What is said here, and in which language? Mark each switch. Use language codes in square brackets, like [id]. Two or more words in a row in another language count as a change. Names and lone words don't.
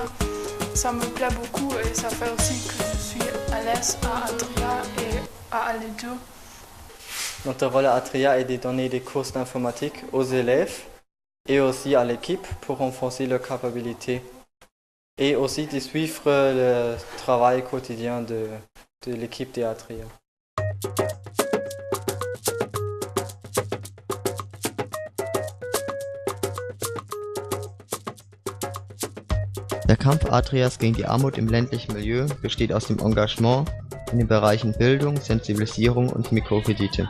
[fr] Ça me plaît beaucoup et ça fait aussi que je suis à l'aise à Adria et à Alejo. Notre rôle à Adria est de donner des cours d'informatique aux élèves et aussi à l'équipe pour renforcer leurs capacités. Et aussi de suivre le travail quotidien de l'équipe de Adria. [de] Der Kampf Adrias gegen die Armut im ländlichen Milieu besteht aus dem Engagement in den Bereichen Bildung, Sensibilisierung und Mikrokredite.